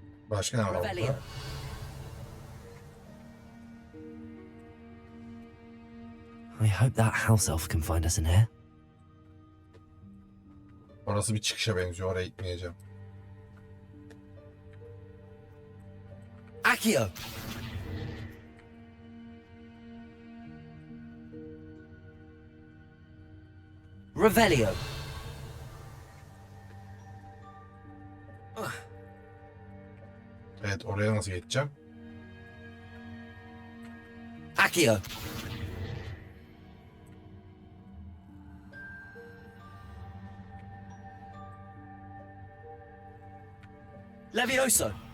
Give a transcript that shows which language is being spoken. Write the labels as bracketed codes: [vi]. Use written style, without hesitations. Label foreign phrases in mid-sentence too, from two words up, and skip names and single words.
[tr] Başka ne var Revelio. burada? [en] I hope that house elf can find us in here. [tr] Orası bir çıkışa benziyor. Oraya gitmeyeceğim. Accio! Revelio. Evet, oraya nasıl geçeceğim? Accio. Levioso.